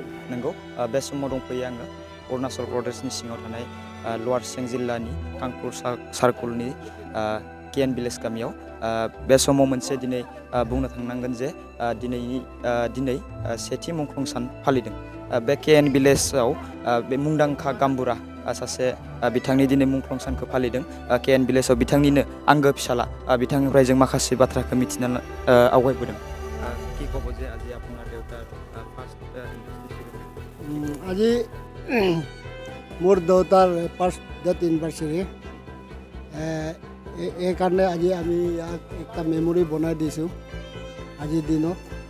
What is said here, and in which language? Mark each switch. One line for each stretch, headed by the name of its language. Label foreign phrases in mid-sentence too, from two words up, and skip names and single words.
Bodo: नंगौ बे समाव दंफैयो आङो अरुणाचल प्रदेशनि सिङाव थानाय लोअर सियांग जिल्लानि खांखु सार्कलनि केएन भिलेज गामियाव बे समाव मोनसे दिनै बुंनो थांनांगोन जे दिनै सेथि मुंख्लं सान फालिदों। बे केएन भिलेजाव बे मुंदांखा गामबुरा सासे बिथांनि दिनै मुंख्लं सानखौ फालिदों। केएन भिलेजाव बिथांनिनो आंगो फिसाला बिथांनिफ्राय जों माखासे बाथ्राखौ मिथिना आवगायबोदों।
Assamese: কি ক'ব যে আজি আপোনাৰ দেউতাৰ ফাৰ্ষ্ট আজি মোৰ দেউতাৰ
English: first death anniversary
Assamese: এইকাৰণে আজি আমি ইয়াক একটা মেমৰি বনাই দিছোঁ আজিৰ দিনত।